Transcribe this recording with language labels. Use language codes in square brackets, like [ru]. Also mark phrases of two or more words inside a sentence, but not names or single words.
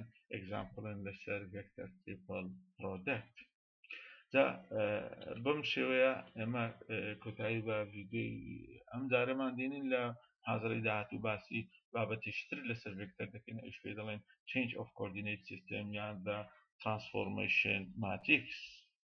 [ckb] ئەگزامپڵن لەسەر [en] vector triple product [ckb] جا بەم شێوەیە ئێمە کۆتایی بە ڤیدیۆی ئەم جارەمان دێنین لە حاضری داهاتوو باسی بابەتیشتر لەسەر ڤێکتەر دەکەین ئەوش پێ دەڵێن [en] change of coordinate system [ckb] یان [en] the transformation matrix